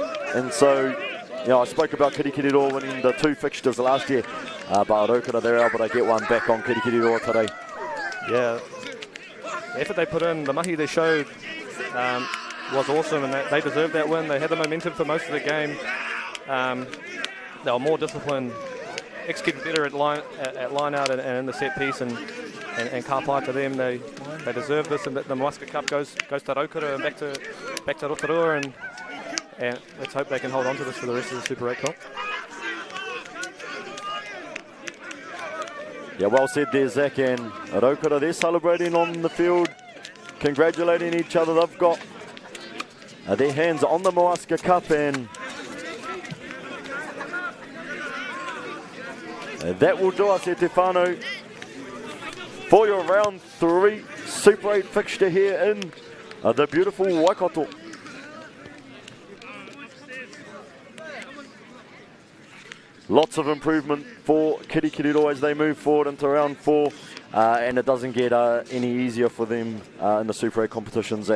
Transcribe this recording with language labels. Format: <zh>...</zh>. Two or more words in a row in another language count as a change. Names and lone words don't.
<en>And so, you know, I spoke about Kirikiriroa winning the 2 fixtures last year, but Rotorua, they're able to get one back on Kirikiriroa today. Yeah, the effort they put in, the mahi they showed was awesome, and they deserved that win. They had the momentum for most of the game. They were more disciplined, executed better at line out and in the set piece, and</en> <mi>ka pai</mi> <en>to them. They deserve this, and the MāORI Cup goes to Rotorua and back to Rotorua, and let's hope they can hold on to this for the rest of the Super 8 comp. Yeah, well said there, Zach, and Rotorua, they're celebrating on the field, congratulating each other. They've got their hands on the MāORI Cup, and that will do us,</en> <mi>e te whānau,</mi> <en>for your round 3 Super 8 fixture here in the beautiful Waikato. Lots of improvement for Kirikiriroa as they move forward into round 4, and it doesn't get any easier for them in the Super 8 competition, Zach.</en>